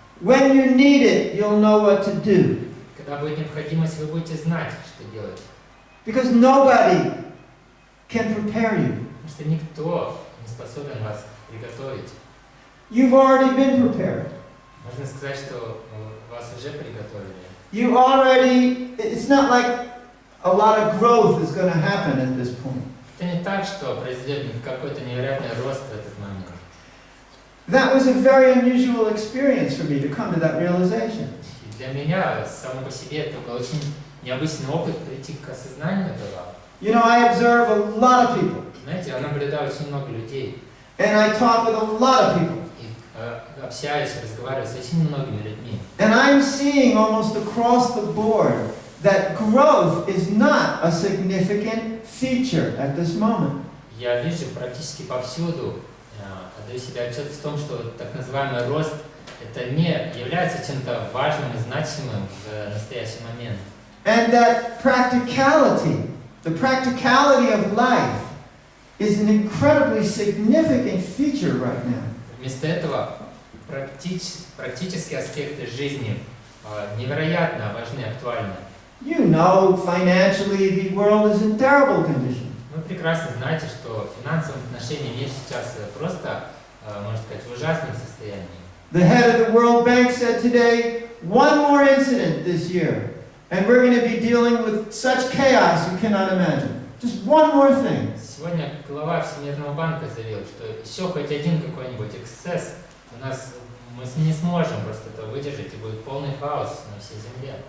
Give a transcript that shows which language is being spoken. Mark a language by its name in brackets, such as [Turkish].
[English] When you need it, you'll know what to do. [Russian] Когда будет необходимость, вы будете знать, что делать. [English] Because nobody can prepare you. [Russian] Потому что никто не способен вас приготовить. [English] You've already been prepared. [Russian] Можно сказать, что вас уже приготовили. [English] You already, it's not like a lot of growth is going to happen at this point. [Russian] Это не так, что произойдет какой-то невероятный рост в этот момент. [English] That was a very unusual experience for me to come to that realization. [Russian] И для меня само по себе это был очень необычный опыт прийти к осознанию этого. [English] You know, I observe a lot of people. [Russian] Знаете, я наблюдаю очень много людей. [English] And I talk with a lot of people. [Russian] И общаюсь, разговариваю с очень многими людьми. [English] And I'm seeing almost across the board that growth is not a significant feature at this moment. [Russian] Я вижу практически повсюду, отдаю себе отчет в том, что так называемый рост это не является чем-то важным и значимым в настоящий момент. [English] And that practicality, the practicality of life, is an incredibly significant feature right now. [Russian] Вместо этого практические аспекты жизни невероятно важны и актуальны. [English] You know, financially, the world is in terrible condition. [Russian] Мы прекрасно прекрасно знаете, что в финансовом отношении мир сейчас просто, можно сказать, в ужасном состоянии. [English] The head of the World Bank said today, one more incident this year, and we're going to be dealing with such chaos you cannot imagine. Just one more thing. [Russian] Сегодня глава Всемирного банка заявил, что еще хоть один какой-нибудь эксцесс мы не сможем просто это выдержать, и будет полный хаос на всей земле.